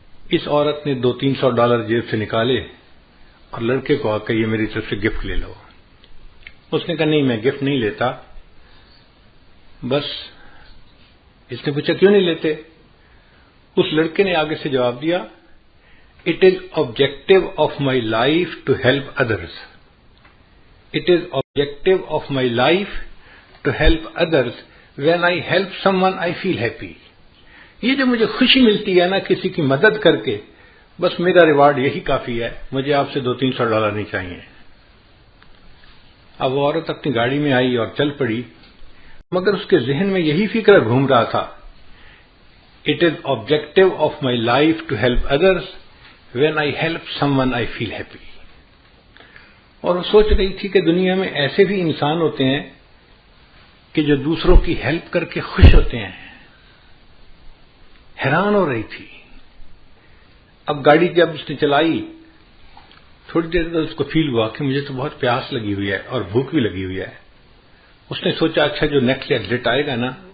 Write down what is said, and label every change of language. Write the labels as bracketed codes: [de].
[ur] اس عورت نے $200-300 جیب سے نکالے اور لڑکے کو آ کے یہ میری طرف سے گفٹ لے لو۔ اس نے کہا نہیں میں گفٹ نہیں لیتا، بس۔ اس نے پوچھا کیوں نہیں لیتے؟ اس لڑکے نے آگے سے جواب دیا It is objective of my life to help others. [en] It is objective of my life to help others. When I help someone, I feel happy. [ur] یہ جو مجھے خوشی ملتی ہے نا کسی کی مدد کر کے، بس میرا ریوارڈ یہی کافی ہے، مجھے آپ سے $200-300 نہیں چاہیے۔ اب وہ عورت اپنی گاڑی میں آئی اور چل پڑی، مگر اس کے ذہن میں یہی فکر گھوم رہا تھا It is objective of my life to help others. [en] When I help someone, I feel happy. [ur] اور وہ سوچ رہی تھی کہ دنیا میں ایسے بھی انسان ہوتے ہیں کہ جو دوسروں کی ہیلپ کر کے خوش ہوتے ہیں۔ حیران ہو رہی تھی۔ اب گاڑی جب اس نے چلائی، تھوڑی دیر بعد اس کو فیل ہوا کہ مجھے تو بہت پیاس لگی ہوئی ہے اور بھوک بھی لگی ہوئی ہے۔ اس نے سوچا اچھا جو نیکسٹ ایگزٹ آئے گا نا